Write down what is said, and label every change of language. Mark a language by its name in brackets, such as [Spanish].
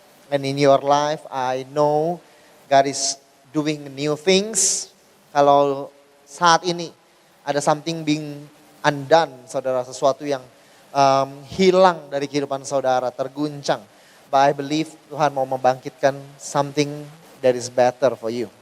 [English] And in your life, I know God is doing new things. [Indonesian] Kalau saat ini ada [English] something being undone, [Indonesian] saudara, sesuatu yang hilang dari kehidupan saudara, terguncang. [English] But I believe [Indonesian] Tuhan mau membangkitkan [English] something that is better for you.